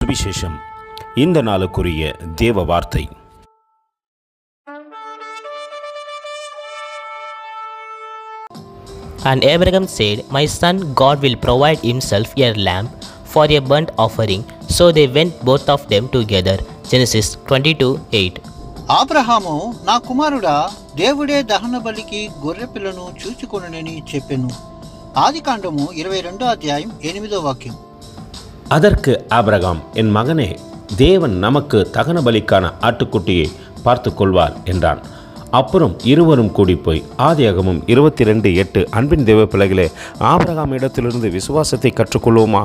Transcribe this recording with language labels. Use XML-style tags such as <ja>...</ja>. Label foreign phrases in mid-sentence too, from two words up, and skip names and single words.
<ta>சுவிசேஷம். இந்த நாளுக்குரிய தேவ வார்த்தை.</ta> <en>And Abraham said, "My son, God will provide himself a lamb for a burnt offering." So they went both of them together. Genesis 22:8.</en> <te>అబ్రహాము, నా కుమారుడా, దేవుడే దహన బలికి గొర్రె పిల్లను చూచుకొనునని చెప్పెను. ఆదికాండము 22:8.</te> <ta>அதற்கு ஆபிரகாம், என் மகனே, தேவன் நமக்கு தகன பலிக்கான ஆட்டுக்குட்டியை பார்த்து கொள்வார் என்றான். அப்புறம் இருவரும் கூடி போய் ஆதியாகமம் 22:8. அன்பின் தேவ பிள்ளைகளே, ஆபிரகாம் இடத்திலிருந்து விசுவாசத்தை கற்றுக்கொள்வோமா?</ta>